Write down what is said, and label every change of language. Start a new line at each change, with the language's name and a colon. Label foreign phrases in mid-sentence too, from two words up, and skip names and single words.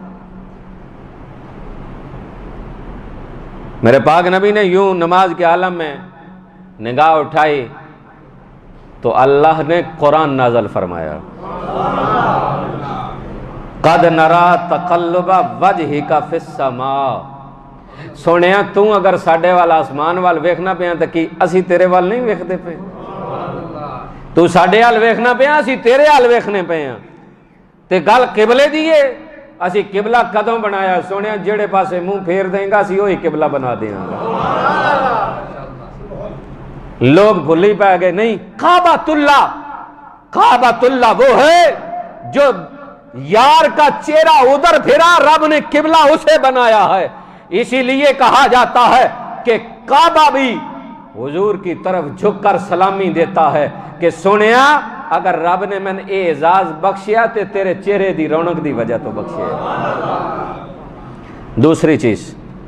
Urdu: میرے پاک نبی نے یوں نماز کے عالم میں نگاہ اٹھائی تو اللہ نے قرآن نازل فرمایا،
Arabic: قد نرا تقلب وجہک فی السماء۔
Punjabi: سونیا تو اگر ساڈے وال آسمان وال ویکھنا پیا تے کی اسی تیرے وال نہیں ویکھدے پے؟ تو ساڈے وال ویکھنا پیا اسی تیرے وال ویکھنے پے ہاں، تے گل قبلے دی ہے، اسی قبلہ کدوں بنایا؟ سونیا جڑے پاسے منہ پھیر دیں گا اسی وہی قبلہ بنا دیں گا۔ لوگ بھلی پہ گئے،
Urdu: نہیں، کعبۃ اللہ، کعبۃ اللہ وہ ہے جو یار کا چہرہ ادھر پھرا رب نے قبلہ اسے بنایا ہے۔ اسی لیے کہا جاتا ہے کہ کعبہ بھی حضور کی طرف جھک کر سلامی دیتا ہے کہ
Punjabi: سنیا اگر رب نے میں نے اعزاز بخشیا تے تیرے چہرے دی رونق دی وجہ تو بخشیا۔
Urdu: دوسری چیز